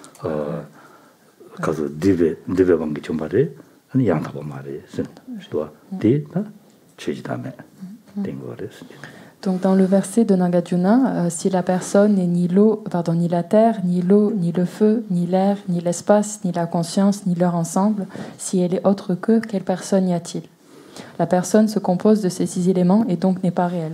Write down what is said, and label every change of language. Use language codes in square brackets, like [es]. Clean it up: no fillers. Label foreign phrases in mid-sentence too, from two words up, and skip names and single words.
[fr] 가서 디베 방기 좀 말해 아니 양다고 말해 또 디다 취지다매 된 거랬어. Donc dans le verset de Nagarjuna, si la personne n'est ni la terre, ni l'eau, ni le feu, ni l'air, ni l'espace, ni la conscience, ni leur ensemble, si elle est autre que, quelle personne y a-t-il? La personne se compose de ces 6 éléments et donc n'est pas réelle.